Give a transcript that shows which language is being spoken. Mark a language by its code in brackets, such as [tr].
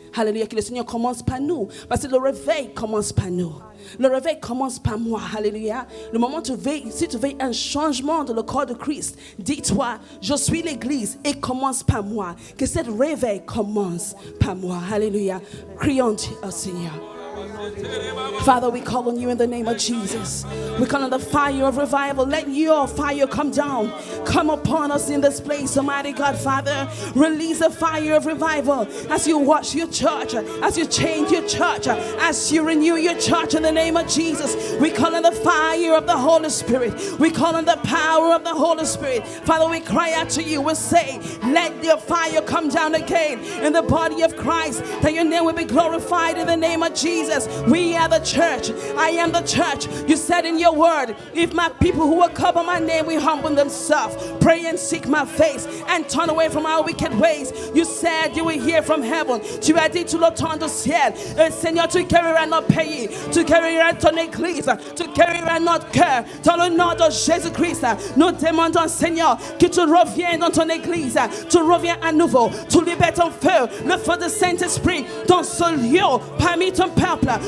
[fr] Alléluia, que le Seigneur commence par nous. Parce que le réveil commence par nous. Le réveil commence par moi. Alléluia. Le moment où tu veilles, si tu veilles un changement dans le corps de Christ, dis-toi, je suis l'église et commence par moi. Que cette réveil commence par moi. Alléluia. Crions au Seigneur. [en] Father, we call on you in the name of Jesus. We call on the fire of revival. Let your fire come down. Come upon us in this place, Almighty God, Father. Release a fire of revival as you wash your church, as you change your church, as you renew your church in the name of Jesus. We call on the fire of the Holy Spirit. We call on the power of the Holy Spirit. Father, we cry out to you. We say, let your fire come down again in the body of Christ, that your name will be glorified in the name of Jesus. We are the church. I am the church. You said in your word, if my people who will cover my name will humble themselves, pray and seek my face, and turn away from our wicked ways, you said you will hear from heaven. [fr] Tu as dit, tu l'entends du ciel. Seigneur, tu guériras notre pays, tu guériras ton église, tu guériras notre cœur. Dans le nom de Jésus-Christ, nous demandons, Seigneur, que tu reviennes dans ton église, tu reviens à nouveau, tu libères ton feu, le feu de Saint-Esprit dans ce lieu, parmi ton peuple.